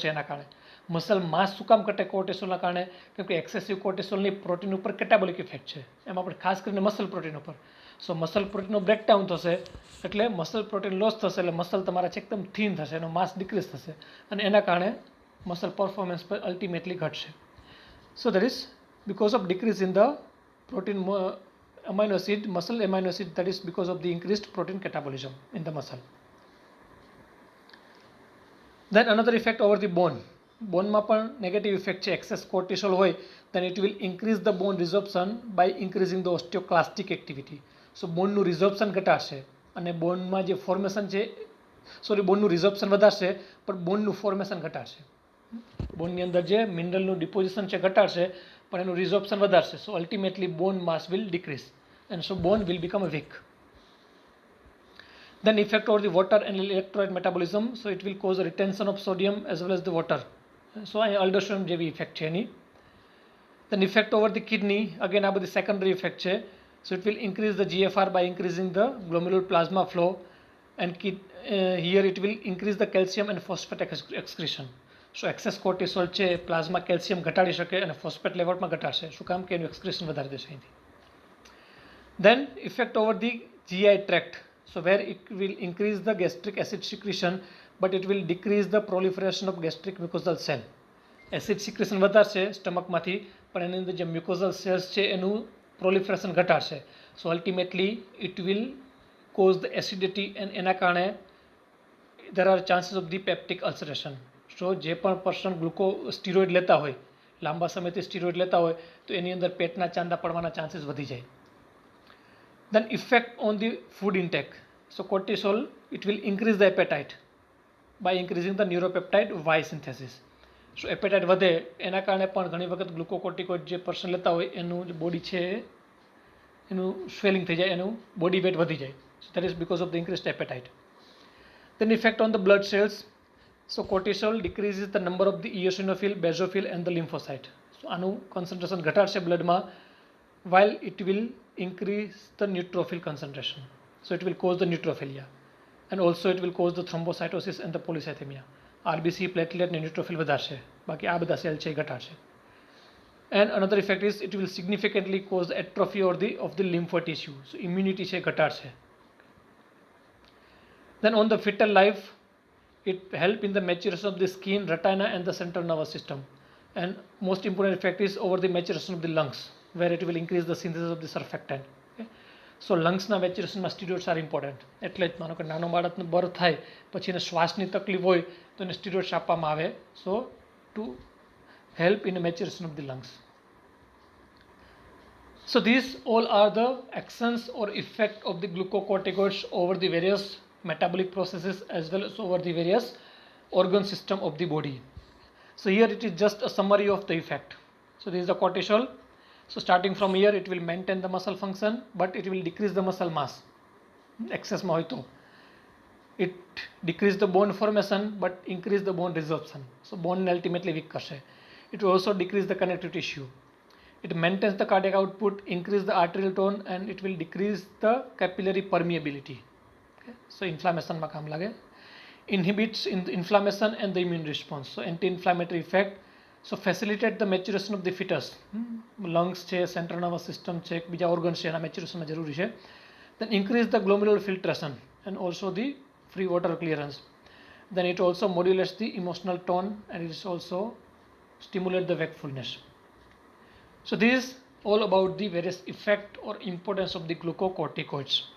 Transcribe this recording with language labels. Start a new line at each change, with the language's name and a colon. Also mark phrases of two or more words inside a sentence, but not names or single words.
Gujarati: એના કારણે
English: muscle mass
Gujarati: શું કામ ઘટે કોર્ટિસોલના કારણે? કેમ કે એક્સેસિવ કોર્ટિસોલની પ્રોટીન ઉપર
English: catabolic effect
Gujarati: છે, એમાં આપણે ખાસ કરીને
English: muscle protein
Gujarati: ઉપર. સો મસલ પ્રોટીનનું બ્રેકડાઉન થશે એટલે
English: muscle protein loss
Gujarati: થશે એટલે મસલ તમારા છે એકદમ થીન થશે, એનો
English: mass decrease
Gujarati: થશે અને એના કારણે
English: muscle performance
Gujarati: પર અલ્ટિમેટલી ઘટશે.
English: So that is because of decrease in the protein amino acid, muscle amino acid, that is because of the increased protein catabolism in the muscle. Then another effect over the bone.
Gujarati: બોનમાં પણ નેગેટિવ ઇફેક્ટ છે. એક્સેસ કોર્ટિસોલ હોય
English: then it will increase the bone resorption by increasing the osteoclastic activity.
Gujarati: સો બોનનું રિઝોર્પ્શન ઘટાડશે અને બોનમાં જે ફોર્મેશન છે બોનનું રિઝોર્પ્શન વધારશે પણ બોનનું ફોર્મેશન ઘટાડશે. બોનની અંદર જે મિનરલનું ડિપોઝિશન છે ઘટાડશે પણ એનું રિઝોર્પ્શન વધારશે.
English: So ultimately bone mass will decrease and so bone will become a weak. Then effect over the water and electrolyte metabolism. So it will cause a retention of sodium as well as the water.
Gujarati: So aldosterone જેવી effect છે એની.
English: Then effect over the kidney, again
Gujarati: આ બધી
English: secondary effect છે. So it will increase the GFR by increasing the glomerular plasma flow, and here it will increase the calcium and phosphate excretion. So excess cortisol
Gujarati: છે
English: plasma calcium
Gujarati: ઘટાડી શકે અને ફોસ્ફેટ લેવલમાં ઘટાડશે. શું કામ કે એનું એક્સક્રેશન વધારી દેશે અહીંથી.
English: Then effect over the GI tract. So where it will increase the gastric acid secretion, but it will decrease the proliferation of gastric mucosal cell. Acid secretion
Gujarati: વધારશે સ્ટમકમાંથી, પણ એની અંદર જે
English: mucosal cells
Gujarati: છે એનું પ્રોલિફરેશન ઘટાડશે.
English: So ultimately it will cause the acidity and
Gujarati: એના કારણે
English: there are chances of the peptic ulceration.
Gujarati: સો જે પણ પર્સન સ્ટીરોઇડ લેતા હોય, લાંબા સમયથી સ્ટીરોઇડ લેતા હોય, તો એની અંદર પેટના ચાંદા પડવાના ચાન્સીસ વધી જાય.
English: Then effect on the food intake. So cortisol, it will increase the appetite by increasing the neuropeptide Y synthesis. So appetite
Gujarati: વધે એના કારણે પણ ઘણી વખત ગ્લુકોકોર્ટિકોઇડ જે પર્સન લેતા હોય એનું જે બોડી છે એનું સ્વેલિંગ થઈ જાય, એનું
English: body weight
Gujarati: વધી જાય.
English: So that is because of the increased appetite. Then effect on the blood cells. So cortisol decreases the number of the eosinophil, basophil and the lymphocyte.
Gujarati: So આનું concentration ઘટાડશે bloodમાં,
English: while it will increase the neutrophil concentration. So it will cause the neutrophilia, and also it will cause the thrombocytosis and the polycythemia. RBC, platelet and neutrophil
Gujarati: વધારશે, બાકી આ બધા સેલ છે ઘટાડશે.
English: And another effect is it will significantly cause the atrophy of the lymph tissue. So immunity
Gujarati: છે ઘટાડશે.
English: Then on the fetal life, it help in the maturation of the skin, retina and the central nervous system. And most important effect is over the maturation of the lungs, where it will increase the synthesis of the surfactant. Okay? So લંગ્સના મેચ્યુરેશનમાં steroids are important. એટલે જ માનો કે નાનો બાળકનો બર્થ થાય પછી એને શ્વાસની તકલીફ હોય તો એને સ્ટીરોઇડ્સ આપવામાં આવે, so to help in maturation of the lungs. So these all are the actions or effect of the glucocorticoids over the various metabolic processes as well as over the various organ system of the body. So here it is just a summary of the effect. So this is the cortisol. So starting from here, it will maintain the muscle function, but it will decrease the muscle mass. Excess
Gujarati: માં હોય તો
English: it decrease the bone formation, but increase the bone resorption. So bone ultimately weak કરશે. It will also decrease the connective tissue. It maintains the cardiac output, increase the arterial tone, and it will decrease the capillary permeability. Okay? So inflammation
Gujarati: માં કામ લાગે.
English: Inhibits inflammation and the immune response. So anti-inflammatory effect. So facilitate the maturation of the fetus.
Gujarati: Lungs છે,
English: central nervous system
Gujarati: છે, બીજા organs છે એના maturation જરૂરી છે.
English: Then increase the glomerular filtration and also the free water clearance. Then it also modulates the emotional tone, and it is also stimulate the wakefulness. So this is all about the various effect or importance of the glucocorticoids.